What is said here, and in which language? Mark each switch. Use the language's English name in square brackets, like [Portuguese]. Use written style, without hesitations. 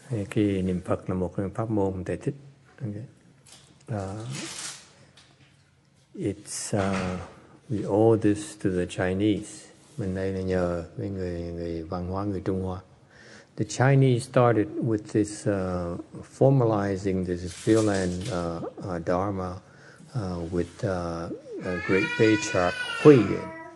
[Vietnamese] Cái niệm Phật là một pháp môn thầy thích. Okay. [English] We owe this to the Chinese. [Vietnamese] Mình đây là nhờ với người văn hóa người Trung Hoa. [English] The Chinese started with this formalizing this Pure Land Dharma with a great patriarch Huì Yuan.